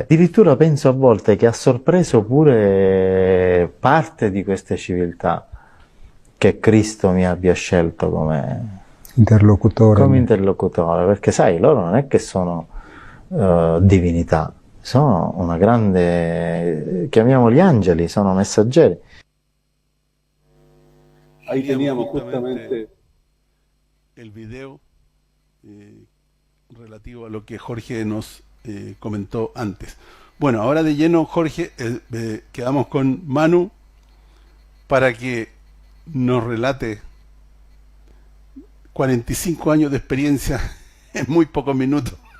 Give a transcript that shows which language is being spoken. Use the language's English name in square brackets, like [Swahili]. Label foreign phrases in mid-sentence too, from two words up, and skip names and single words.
[Italian] Addirittura penso a volte che ha sorpreso pure parte di queste civiltà, che Cristo mi abbia scelto come interlocutore, perché sai, loro non è che sono divinità, sono una grande, chiamiamoli angeli, sono messaggeri. [Spanish] Ahí teníamos justamente el video relativo a lo que Jorge nos comentó antes. Bueno, ahora de lleno, Jorge, quedamos con Manu para que nos relate 45 años de experiencia en muy pocos minutos.